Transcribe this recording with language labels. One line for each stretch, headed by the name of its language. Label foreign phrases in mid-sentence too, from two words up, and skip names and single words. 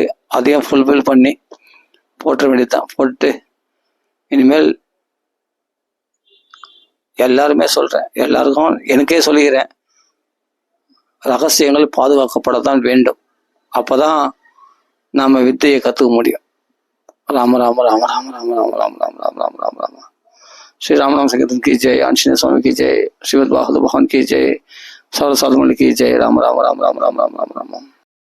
Tamil: அதையும் ஃபுல்ஃபில் பண்ணி போட்ட வேண்டியதுதான். போட்டு இனிமேல் எல்லாருமே சொல்றேன், எல்லாருக்கும் எனக்கே சொல்லுகிறேன், ரகசியங்கள் பாதுகாக்கப்படத்தான் வேண்டும். அப்பதான் நாம வித்தையை கத்துக்க முடியும்.
Hindi: ராம ராம ராம ராம ராம ராம ராம ராம ராம ராம ராம ராம श्री राम नाम संकीर्तन की जय, आंजनेय स्वामी की जय, श्रीमद् बाहुल भवन की जय, सर्व साधु मंडल की जय। राम राम राम राम राम राम राम राम।